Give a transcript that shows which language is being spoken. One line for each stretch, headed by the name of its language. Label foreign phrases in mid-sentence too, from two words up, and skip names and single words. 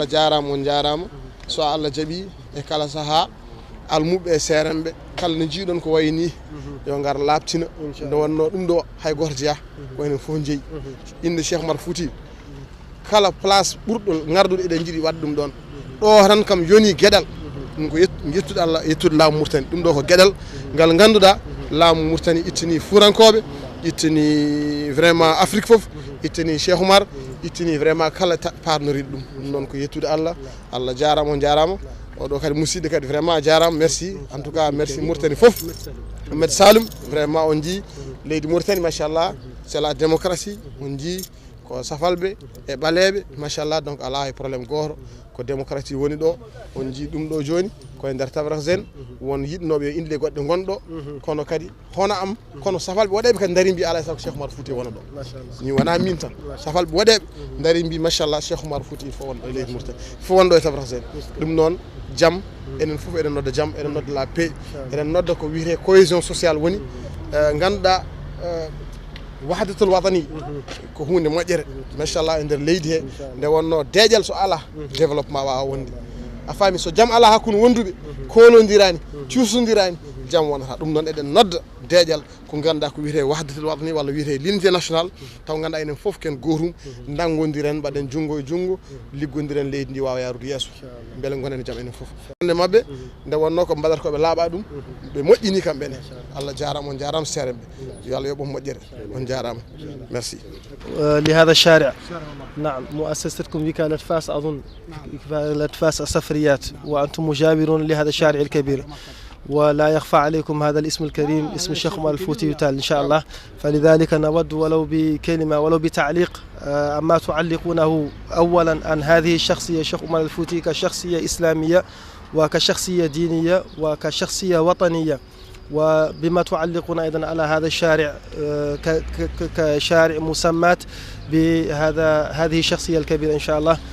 Fula: jarama on jarama so Allah jaaɓi e kala saaha almuɓe e seerenɓe kala no jiiɗon ko wayni yo ngar labtina nde wonno ɗum ɗo hay goto jeeya ko enen fof jeeyi inde Cheikh Oumar Fouti kala place ɓurɗo garduɗo eɗen jiiɗi wadde ɗum ɗon ɗo tan kam yoni gueɗal ɗum ko yettude Allah yettude laamu Mauritanie ɗum ɗo ko gueɗal ngal ganduɗa laamu Mauritanie ittani fuurankoɓe ittani vraiment Afrique foof ittani Cheikh Oumar ittani vraiment kala parnoriɗo ɗum noon ko yettude Allah Allah jarama on jarama oɗo kadi musidɗo kadi vraiment jarama
French: merci en tout cas merci
Fula: Mauritanie foof Ahmed Saloum vraiment on jii leydi Mauritanie machallah
French: c'est la démocratie
Fula: on jii ko safalɓe e ɓaleɓe machallah donc ala hay probléme goto ko démocratie woni ɗo on jii ɗum ɗo joni koye nder Tamarasen won yiɗnoɓe yo inde goɗɗe gonɗo kono kadi hono am kono safalɓe waɗeɓe kadi daari mbi alay sago Cheikh Oumar Fouti wona ɗo ni wona min tan safalɓe waɗeɓe daari mbi machallah Cheikh Oumar Fouti fo wonɗo e leydi Mauritanie fo wonɗo e Tamarasen ɗum noon jaam enen foof eɗen nodda jaam eɗen nodda
French: la paix
Fula: eɗen nodda ko wiyete
French: cohésion sociale
Fula: woni ganduɗa
Arabic: الوحدة الوطنية
Fula: ko hunde moƴƴere machallah e nder leydi he nde wonno deeƴal so ala développement wawa wonde a faami so jaam ala hakkude wonduɓe kolodirani cuusodirani jaam wonata ɗum noon eɗen nodda deeƴal ko ganduɗa ko wiyete
Arabic: الوحدة الوطنية
Fula: walla wiyete
French: l'unité nationale
Fula: taw ganduɗa enen foof ken gotum danggodiren mbaɗen junggo e junggo liggodiren leydi ndi wawa yarude yesso beele gonen jaam enen foof nde mabɓe nde wonno ko mbaɗata koɓe laaɓa ɗum ɓe moƴƴini kamɓene Allah jarama on jarama seerenɓe yo Allah yoɓon moƴƴere on jarama merci
Arabic: لهذا الشارع نعم مؤسستكم وكالة فاس أظن وكالة فاس السفريات وأنتم مجاورون لهذا الشارع الكبير ولا يخفى عليكم هذا الاسم الكريم اسم الشيخ عمر الفوتي يتال إن شاء الله فلذلك نود ولو بكلمة ولو بتعليق أما تعلقونه أولا عن هذه الشخصية الشيخ عمر الفوتي كشخصية إسلامية وكشخصية دينية وكشخصية وطنية وبما تعلقون أيضا على هذا الشارع كشارع مسمات هذه الشخصية الكبيرة إن شاء الله.